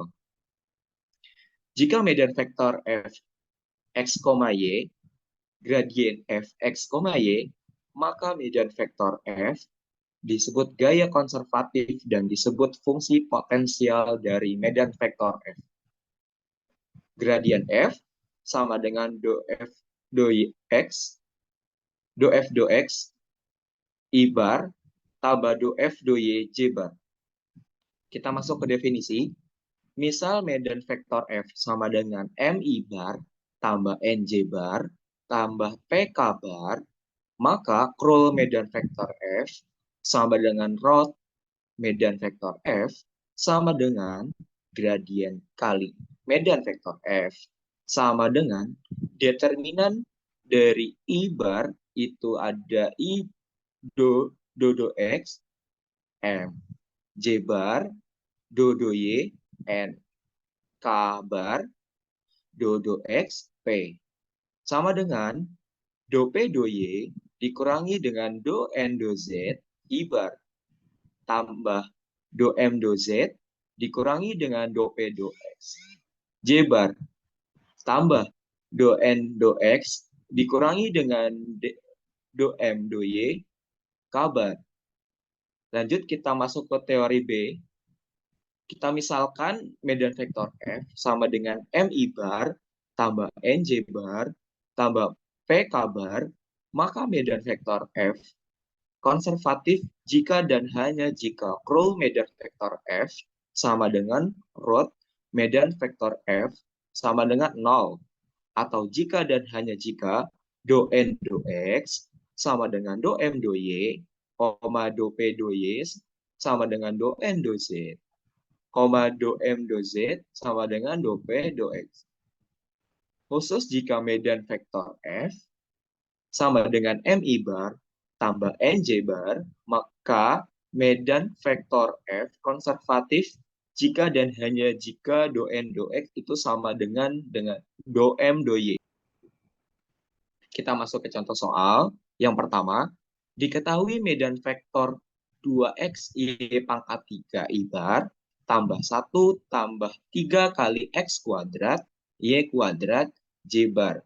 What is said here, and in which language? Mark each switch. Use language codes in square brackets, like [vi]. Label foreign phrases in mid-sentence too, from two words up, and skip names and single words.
[id] Jika medan vektor f x, y gradien fx, y, maka medan vektor f disebut gaya konservatif dan disebut fungsi potensial dari medan vektor f. Gradien f sama dengan do f do x i bar tambah do f do y j bar. Kita masuk ke definisi. Misal medan vektor f sama dengan m i bar tambah n j bar tambah p k bar, maka curl medan vektor f sama dengan rod medan vektor f sama dengan gradien kali medan vektor f sama dengan determinan dari I bar itu ada I do x, M J bar, do Y, N K bar, do X, P. Sama dengan do P do Y dikurangi dengan do N do Z, I bar, tambah do M do Z dikurangi dengan do P do X. J bar tambah do N do X dikurangi dengan do M do Y, K bar. Lanjut kita masuk ke teori B. Kita misalkan medan vektor F sama dengan MI bar tambah NJ bar tambah PK bar, maka medan vektor F konservatif jika dan hanya jika curl medan vektor F sama dengan rod medan vektor F sama dengan 0. Atau jika dan hanya jika do N do X sama dengan do M do Y, do P do Y sama dengan do N do Z, do M do Z sama dengan do P do X. Khusus jika medan vektor F sama dengan MI bar tambah NJ bar, maka medan vektor F konservatif jika dan hanya jika do N do X itu sama dengan do M do Y. Kita masuk ke contoh soal. Yang pertama, diketahui medan vektor 2x y pangkat 3 i bar tambah 1 tambah 3 kali x kuadrat y kuadrat j bar.